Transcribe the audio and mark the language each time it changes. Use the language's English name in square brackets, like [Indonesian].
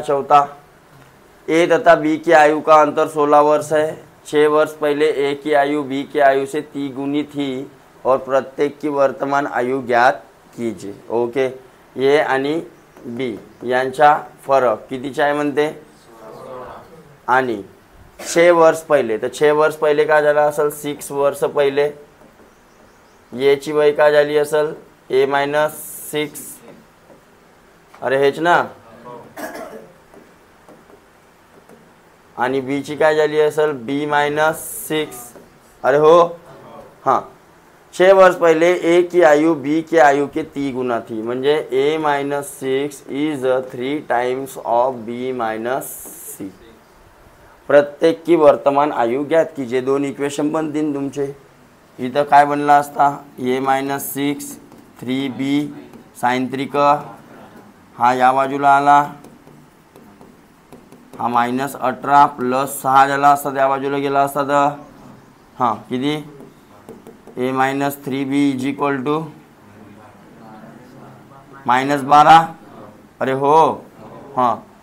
[Hindi] चौथा, ए तथा बी की आयु का अंतर 16 वर्ष है. 6 वर्ष पहले ए की आयु बी की आयु से 3 गुनी थी और प्रत्येक की वर्तमान आयु ज्ञात कीजिए. [Marathi] ओके, ए आणि बी यांचा फरक कितीचा आहे म्हणते, आणि 6 वर्ष पहिले, तर 6 वर्ष पहिले काय झालं असेल, 6 वर्ष पहिले ए ची वय काय झाली असेल, ए - 6, अरे हेच ना, आणि बी ची काय झाली असेल, बी - 6, अरे हो हाँ. [Hindi] 6 वर्ष पहले ए की आयु बी की आयु के 3 गुना थी, [Marathi] म्हणजे ए - 6 is 3 times of B - C. [Hindi] प्रत्येक की वर्तमान आयु ज्ञात कीजिए. [Marathi] 2 इक्वेशन बनतील तुमचे. इथं काय बनला असता, ए - 6 3b sin 3 हा या बाजूला आला, हा -18 + 6 झाला असता, त्या बाजूला गेला असता तर हां किती, ए - 3b = -12, अरे हो हां.